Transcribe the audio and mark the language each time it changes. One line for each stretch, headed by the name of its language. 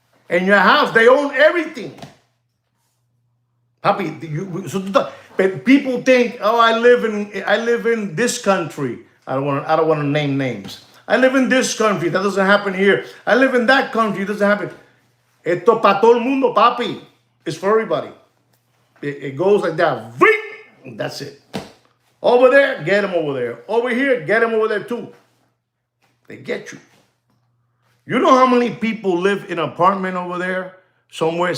English: In your house, they own everything. Papi, but people think, oh, I live in this country. I don't want to name names. I live in this country. That doesn't happen here. I live in that country. It doesn't happen.
Spanish: Esto para todo el mundo, papi.
English: It's for everybody. It goes like that. That's it. Over there, get them over there. Over here, get them over there too. They get you. You know how many people live in an apartment over there somewhere?